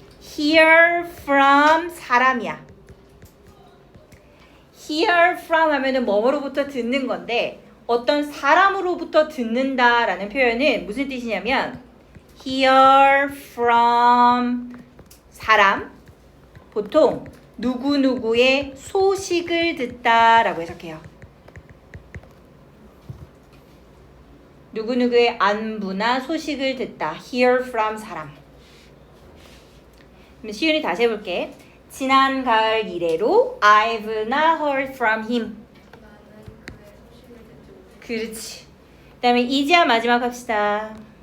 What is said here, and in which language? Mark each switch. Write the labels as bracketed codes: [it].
[ko] Hear from 사람이야. Hear from 하면은 뭐뭐로부터 듣는 건데 어떤 사람으로부터 듣는다라는 표현은 무슨 뜻이냐면 hear from 사람 보통 누구누구의 소식을 듣다라고 해석해요. 누구누구의 안부나 소식을 듣다. hear from 사람. 그럼 시윤이 다시 해볼게. 지난 가을 이래로 [en] I've not heard from him. [ko] 그렇지. 그 다음에 이제야 마지막 합시다.